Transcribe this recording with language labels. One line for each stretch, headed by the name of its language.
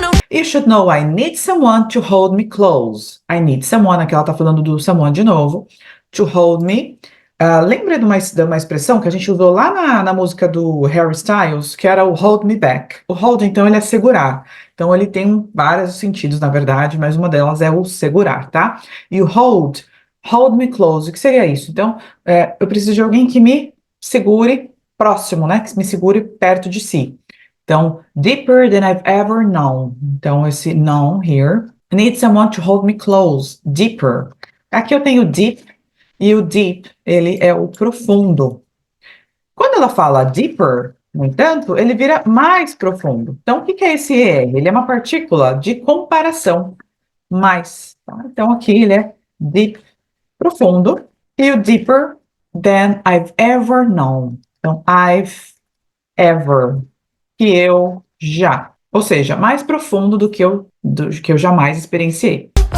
English: You should know I need someone to hold me close. I need someone,
Portuguese: aqui ela tá falando do someone de novo.
English: To hold me.
Portuguese: Lembra de uma expressão que a gente usou lá na música do Harry Styles, que era o hold me back. O hold, então, ele é segurar. Então, ele tem vários sentidos, na verdade, mas uma delas é o segurar, tá? E o hold me close, o que seria isso? Então, eu preciso de alguém que me segure próximo, né? Que me segure perto de si.
English: Então, deeper than I've ever known. Então, esse known here. I need someone to hold me close.
Portuguese: Deeper. Aqui eu tenho deep. E o deep, ele é o profundo. Quando ela fala deeper, no entanto, ele vira mais profundo. Então, o que é esse ER? Ele é uma partícula de comparação. Mais. Tá? Então, aqui ele é deep, profundo.
English: E o deeper than I've ever known.
Portuguese: Então, I've ever. Que eu já. Ou seja, mais profundo do que eu jamais experienciei.